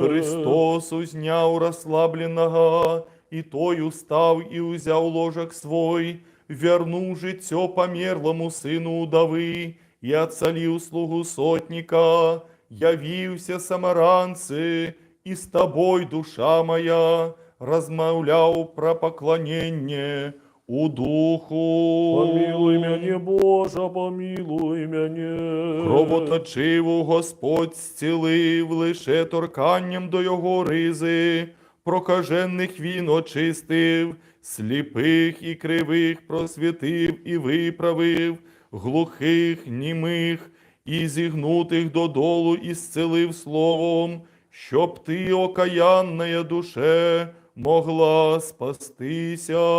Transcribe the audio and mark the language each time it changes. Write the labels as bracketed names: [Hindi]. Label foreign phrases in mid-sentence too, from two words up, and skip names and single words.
[Belarusian] Христос узняў расслабленага, і той устаў і ўзяў ложак свой, вярнуў жыццё памерламу сыну удавы і адцаліў слугу сотніка. Явіўся самаранцы, і з табой, душа моя, размаўляў пра пакланенне у духу. Помилуй мяне, Боже, помилуй мяне. [Ukrainian] Кровоточиву Господь зцілив лише торканням до його ризи, прокажених він очистив, сліпих і кривих просвітив і виправив, глухих, німих і зігнутих додолу ісцелив словом, щоб ти, [Church Slavic] окаянная душе, [Ukrainian] могла спастися.